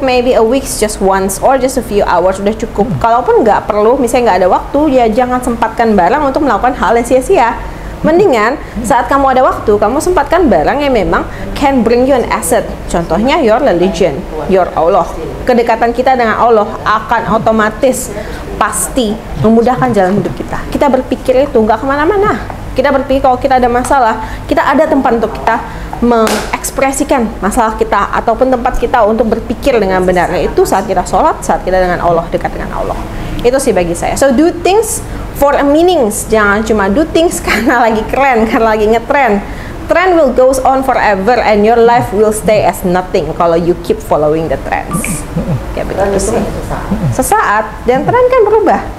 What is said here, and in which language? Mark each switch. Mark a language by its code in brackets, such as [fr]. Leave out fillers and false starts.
[en] Maybe a week, just once or just a few hours [id] udah cukup. Kalaupun nggak perlu, misalnya nggak ada waktu, ya jangan sempatkan barang untuk melakukan hal yang sia-sia. Mendingan saat kamu ada waktu, kamu sempatkan barang yang memang [en] can bring you an asset. [id] Contohnya [en] your religion, your Allah. [id] Kedekatan kita dengan Allah akan otomatis pasti memudahkan jalan hidup kita. Kita berpikir itu nggak kemana-mana. Kita berpikir kalau kita ada masalah, kita ada tempat untuk kita mengekspresikan masalah kita, ataupun tempat kita untuk berpikir dengan benar, itu saat kita sholat, saat kita dengan Allah, dekat dengan Allah. Itu sih bagi saya. [en] So do things for a meanings. [id] Jangan cuma [en] do things [id] karena lagi keren, karena lagi ngetrend. [en] Trend will goes on forever and your life will stay as nothing kalau you keep following the trends. [id] Kayak begitu sih. Sesaat, dan tren kan berubah.